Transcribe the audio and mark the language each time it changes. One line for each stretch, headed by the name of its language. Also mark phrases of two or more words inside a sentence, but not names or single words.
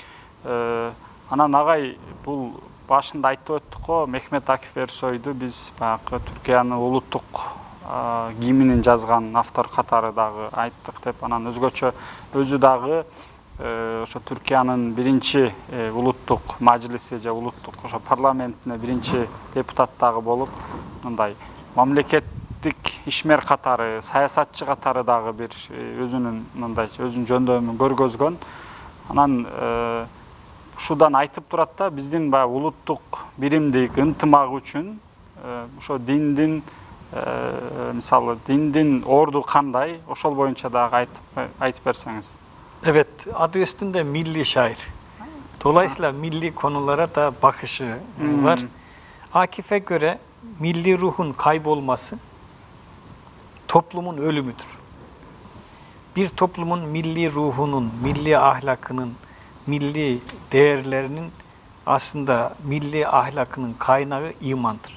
Kyrgyz: Анан агай бул башында айтып өттүк го, Мехмет Акиф Эрсойду биз баягы Түркиянын улуттук гимнин жазган автор катары дагы айттык деп, анан өзгөчө өзү дагы ошо Түркиянын биринчи улуттук мажлиси же улуттук ошо парламентине биринчи депутат дагы болуп, мындай мамлекеттик ишмер катары, саясатчы катары дагы бир өзүнүн мындайча өзүнүн жөндөмүн көргөзгөн. Анан ушудан айтып турат да, биздин баягы улуттук биримдик, ынтымак үчүн ошо диндин мисалы диндин орду кандай, ошол боюнча дагы айтып берсеңиz.
Turkish: Evet, adı üstünde milli şair. Dolayısıyla milli konulara da bakışı var. Akif'e göre milli ruhun kaybolması toplumun ölümüdür. Bir toplumun milli ruhunun, milli ahlakının milli değerlerinin aslında milli ahlakının kaynağı imandır.